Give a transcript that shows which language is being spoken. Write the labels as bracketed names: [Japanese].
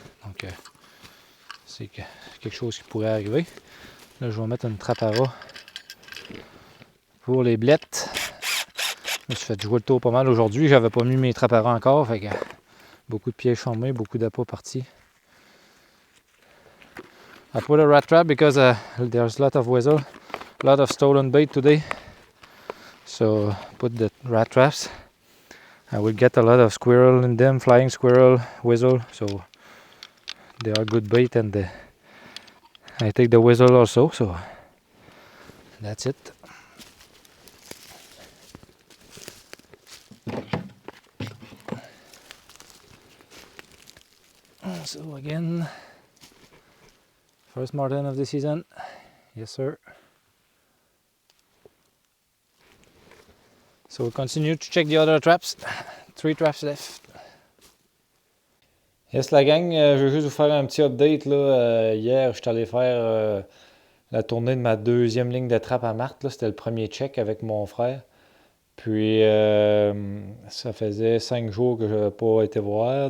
[French] Donc, c'est quelque chose qui pourrait arriver. Là, je vais mettre une trappe à ras pour les blettes. Je me suis fait jouer le tour pas mal aujourd'hui. J'avais pas mis mes trappes à ras encore. Fait que beaucoup de pièges formés, beaucoup d'appâts partis. [English] I put a rat trap because there's a lot of weasel, a lot of stolen bait today. So put the rat traps. I will get a lot of squirrel in them, flying squirrel, weasel, so they are good bait, and I take the weasel also, so that's it. So again, first marten of the season. Yes, sir. So we'll continue to check the other traps. 3 traps left. [French] Yes, la gang, je veux juste vous faire un petit update. Là. Hier, je suis allé faire la tournée de ma deuxième ligne de trappe à Marthe. C'était le premier check avec mon frère. Puis, ça faisait 5 jours que je n'avais pas été voir.